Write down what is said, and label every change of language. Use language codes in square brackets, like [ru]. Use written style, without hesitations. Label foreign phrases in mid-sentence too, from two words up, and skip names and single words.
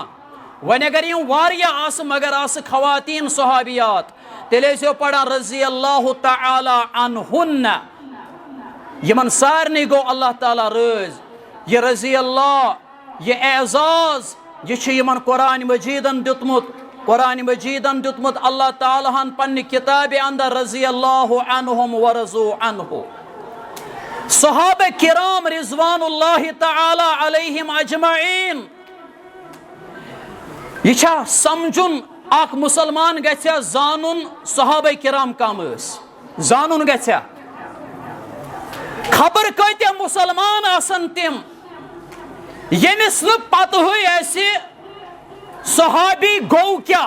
[ks] وۄنۍ اگر یم واریاہ آسہٕ مگر آسہٕ خواتیٖن صحابیات تیٚلہِ ٲسۍزیو پران [ar] رضی اللہ تعالی عنہن. [ks] یمن سارنٕے گوٚو اللہ تعالیٰ رٲضۍ. یہ [ar] رضی اللہ [ks] یہ اعزاز یہ چھُ یمن قرآن مجیدن دیُتمُت. قرآن مجیدن دیُتمُت اللہ تعالیٰ ہن پننہِ کتابہِ اندر [ar] رضی اللہ عنہم ورضوا عنہ. صحابہ کرام رضوان اللہ تعالی علیہم اجمعین. [ks] یہ چھا سمجھن اخ مسلمان گژھیا زانن صحابہ کرام کم ٲسۍ زانن گژھیا. خبر کۭتیاہ مسلمان آسن تم ییٚمِس نہٕ پتہٕے آسہِ صحابی گوٚو کیٛاہ.